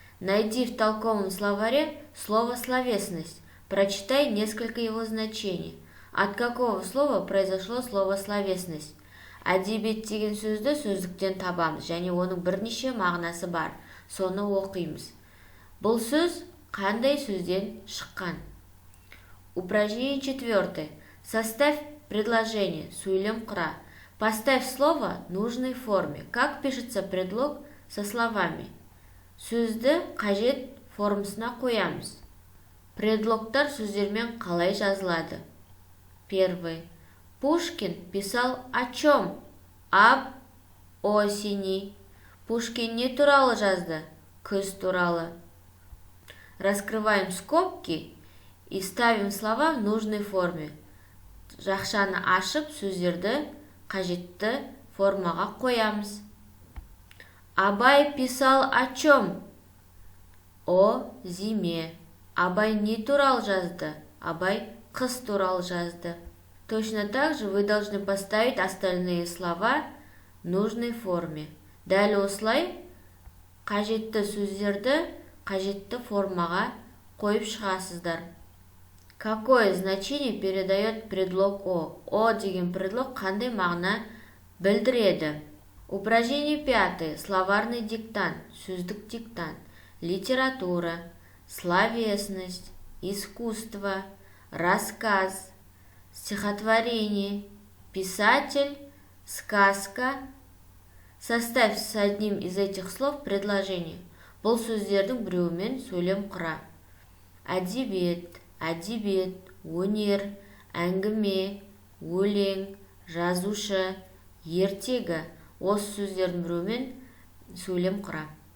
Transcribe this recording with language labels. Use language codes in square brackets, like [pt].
[ru] Найди в толковом словаре слово «словесность». Прочитай несколько его значений. От какого слова произошло слово «словесность»? [kk] Әдебиет деген сөзді сөздіктен табамыз, және оның бірнеше мағынасы бар. Соны оқимыз. Бұл сөз қандай сөзден шыққан? [ru] Упражнение 4. Составь предложение. [kk] Сөйлем құра. [ru] Поставь слово в нужной форме. Как пишется предлог со словами? [kk] Сөзді қажет формасына қоямыз. Предлогтар сөздермен қалай жазылады? [ru] Первый. Пушкин писал о чем? Об осени. [kk] Пушкин не туралы жазды? Күз туралы. [ru] Раскрываем скобки и ставим слова в нужной форме. [kk] Жақшаны ашып, сөздерді қажетті формаға қоямыз. [ru] Абай писал о чем? О зиме. [kk] Абай не туралы жазды? Абай қыс туралы жазды. [ru] Точно так же вы должны поставить остальные слова в нужной форме. [kk] Дәл осылай қажетті сөздерді қажетті формаға қойып шығасыздар. [ru] Какое значение передает предлог «о»? [kk] «О» деген предлог қандай мағына білдіреді? [ru] Упражнение 5. Словарный диктант. [kk] Сөздік диктант. [ru] Литература, словесность, искусство, рассказ, стихотворение, писатель, сказка. Составь с одним из этих слов предложение. [kk] Бұл сөздердің біреуімен сөйлем құра. Әдебиет, әдебиет, өнер, әңгіме, өлең, жазушы, ертегі. Осы сөздердің біреуімен сөйлем құра.